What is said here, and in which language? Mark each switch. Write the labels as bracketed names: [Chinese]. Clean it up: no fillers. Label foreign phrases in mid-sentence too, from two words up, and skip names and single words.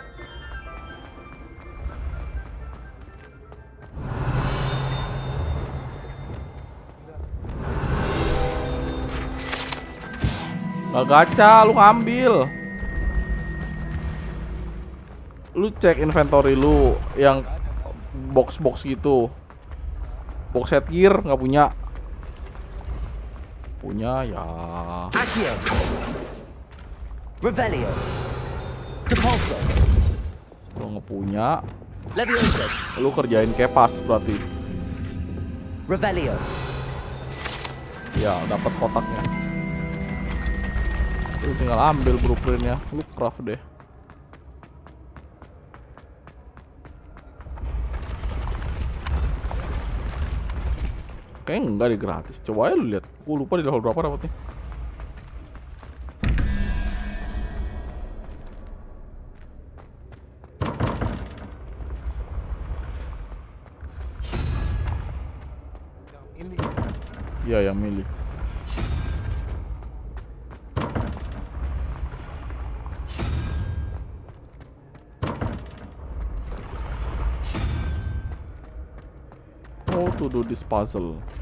[Indonesian] Gak gacha, lu ngambil. Lu cek inventory lu yang box-box gitu. [English] Box headgear [Indonesian] nggak punya. Punya ya. Accio. Revelio. Depulso. Lu nggak punya. Leviosa. Lu kerjain kepas berarti. Revelio. Ya, dapat kotaknya. Lu tinggal ambil blueprintnya. Lu craft deh. Kayaknya enggak deh, gratis. Coba aja lu lihat. Gue lupa di level berapa dapatnya. Iya, yang milih. [English] How to do this puzzle?